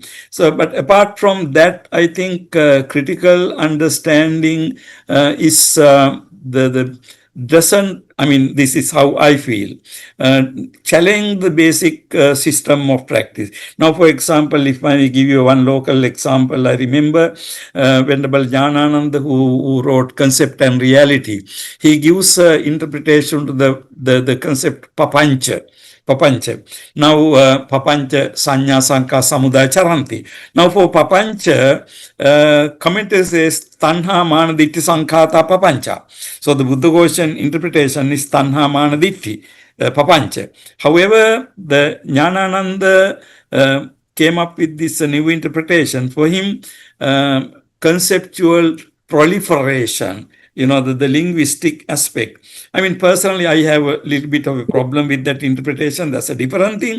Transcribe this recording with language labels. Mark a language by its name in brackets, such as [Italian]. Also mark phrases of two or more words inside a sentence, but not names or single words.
[English] So, but apart from that, I think critical understanding is the doesn't, I mean, this is how I feel, challenge the basic system of practice. Now, for example, if I give you one local example, I remember Venerable Jnanananda, who wrote Concept and Reality. He gives interpretation to the concept papancha. Now, [Pali] papancha sanya sanka samudaya charanti. [English] Now, for papancha, commentary says [Pali] tanha mana ditti sankhata papancha. [English] So, the Buddha Goshen interpretation is [Pali] tanha mana ditti, papancha. [English] However, the Jnanananda came up with this new interpretation. For him, conceptual proliferation, the linguistic aspect. I mean, personally, I have a little bit of a problem with that interpretation. That's a different thing.